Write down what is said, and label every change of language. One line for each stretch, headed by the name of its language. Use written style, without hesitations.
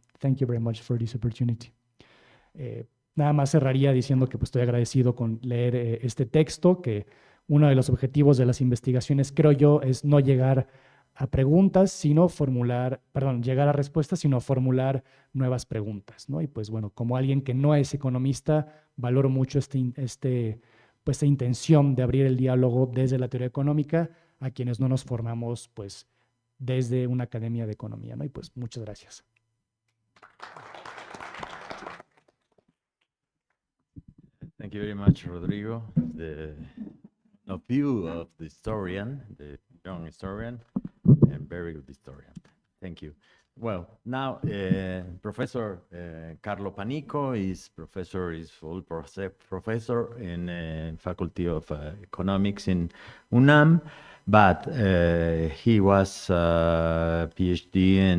English: Thank you very much for this opportunity.
Spanish: Nada más cerraría diciendo que pues, estoy agradecido con leer este texto, que uno de los objetivos de las investigaciones, creo yo, es no llegar a preguntas, sino formular, perdón, llegar a respuestas, sino formular nuevas preguntas, ¿no? Y pues bueno, como alguien que no es economista, valoro mucho esta intención de abrir el diálogo desde la teoría económica a quienes no nos formamos pues desde una academia de economía, ¿no? Y pues muchas gracias.
English: Thank you very much, Rodrigo. The view of the historian, the young historian, and very good historian. Thank you. Well, now Professor Carlo Panico is full professor in Faculty of Economics in UNAM, but he was PhD